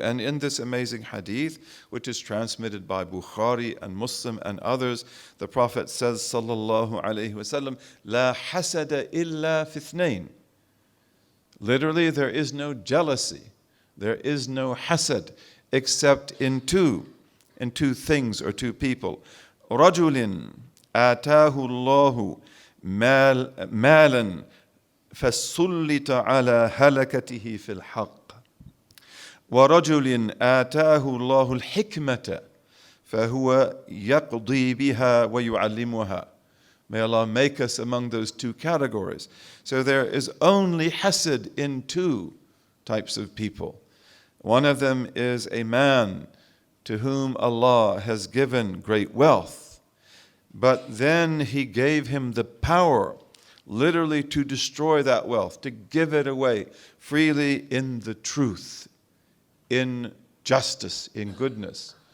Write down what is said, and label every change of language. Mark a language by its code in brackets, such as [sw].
[en] And in this amazing hadith, which is transmitted by Bukhari and Muslim and others, the Prophet says, sallallahu alaihi wasallam, [ar] لا حسد إلا في اثنين. [en] Literally, there is no jealousy, there is no hasad, except in two things or two people. [ar] رجل آتاه الله مالا فسلط على هلكته في الحق ورجل آتاه الله الحكمة فهو يقضي بها ويعلمها. [en] May Allah make us among those two categories. So there is only hasad in two types of people. One of them is a man to whom Allah has given great wealth, but then He gave him the power, literally, to destroy that wealth, to give it away freely in the truth, in justice, in goodness.